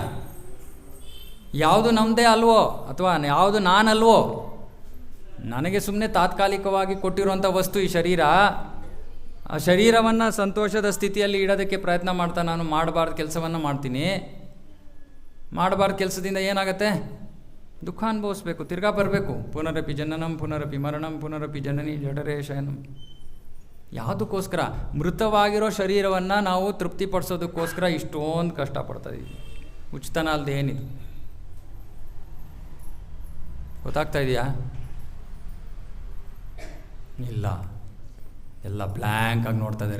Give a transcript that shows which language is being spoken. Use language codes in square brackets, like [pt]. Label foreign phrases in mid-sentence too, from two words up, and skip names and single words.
[kn] ಯಾವುದು ನಮ್ಮದೇ ಅಲ್ವೋ ಅಥವಾ ಯಾವುದು ನಾನಲ್ವೋ, ನನಗೆ ಸುಮ್ಮನೆ ತಾತ್ಕಾಲಿಕವಾಗಿ ಕೊಟ್ಟಿರುವಂಥ ವಸ್ತು ಈ ಶರೀರ. ಆ ಶರೀರವನ್ನು ಸಂತೋಷದ ಸ್ಥಿತಿಯಲ್ಲಿ ಇಡೋದಕ್ಕೆ ಪ್ರಯತ್ನ ಮಾಡ್ತಾ ನಾನು ಮಾಡಬಾರ್ದು ಕೆಲಸವನ್ನು ಮಾಡ್ತೀನಿ. ಮಾಡಬಾರ್ದು ಕೆಲಸದಿಂದ ಏನಾಗುತ್ತೆ? ದುಃಖ ಅನುಭವಿಸ್ಬೇಕು, ತಿರ್ಗಾ ಬರಬೇಕು. [sa] ಪುನರಪಿ ಜನನಂ ಪುನರಪಿ ಮರಣಂ ಪುನರಪಿ ಜನನಿ ಜಠರೇ ಶಯನಂ. [kn] ಯಾವುದಕ್ಕೋಸ್ಕರ? ಮೃತವಾಗಿರೋ ಶರೀರವನ್ನು ನಾವು ತೃಪ್ತಿಪಡಿಸೋದಕ್ಕೋಸ್ಕರ ಇಷ್ಟೊಂದು ಕಷ್ಟಪಡ್ತಾಯಿದ್ದೀವಿ. ಉಚಿತನ ಅಲ್ಲದೆ ಏನಿದು? ಗೊತ್ತಾಗ್ತಾ ಇದೆಯಾ? ಇಲ್ಲ, ಎಲ್ಲ ಬ್ಲ್ಯಾಂಕ್ ಆಗಿ ನೋಡ್ತಾ ಇದ್ದಾರೆ.